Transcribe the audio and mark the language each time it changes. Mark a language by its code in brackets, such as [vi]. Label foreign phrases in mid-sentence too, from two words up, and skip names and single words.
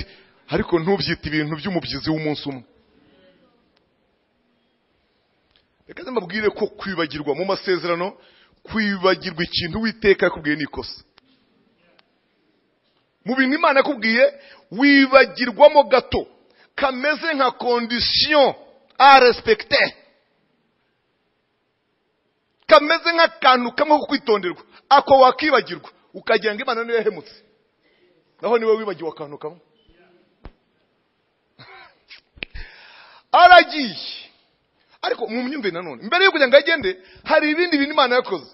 [rw] Ariko ntubyite ibintu by'umubyizi w'umunsi umwe. Reka mbabwire ko kwibagirwa mu masezerano, kwibagirwa ikintu Uwiteka yakubwiye n'ikosa. Mu bintu Imana yakubwiye wibagirwamo gato, kameze nka [fr] condition à respecter, [rw] kameze nk'akantu kamwe ko kwitonderwa. Ako wakibagirwa ukagira ngo Imana niyo yahemutse, naho niwe wibagiwe akantu kamwe. Aragiye. Ariko mu myumve nanone, mbere yo kugira ngo agende, hari ibindi bintu Imana yakoze.